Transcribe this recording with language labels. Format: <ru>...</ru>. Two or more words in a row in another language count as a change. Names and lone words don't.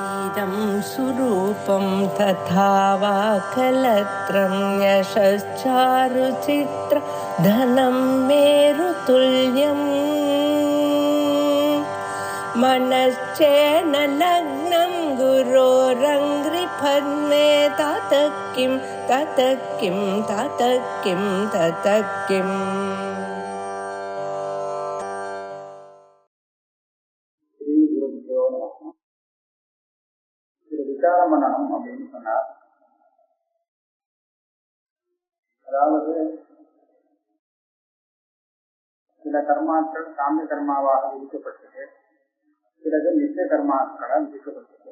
<sa>इदं सुरूपं तथा वा कलत्रं यशश्चारुचित्र धनं मेरुतुल्यम् मनश्चेन लग्नं गुरोरङ्घ्रिपद्मे ततः किं ततः किं ततः किं ततः किम्.</sa> <ta>விசாரம் பண்ணணும் அப்படின்னு சொன்னார். அதாவது சில கர்மாக்கள் காமிய கர்மாவாக விதிக்கப்பட்டது, சிலது நித்திய கர்மாக்களால் விதிக்கப்பட்டது.</ta>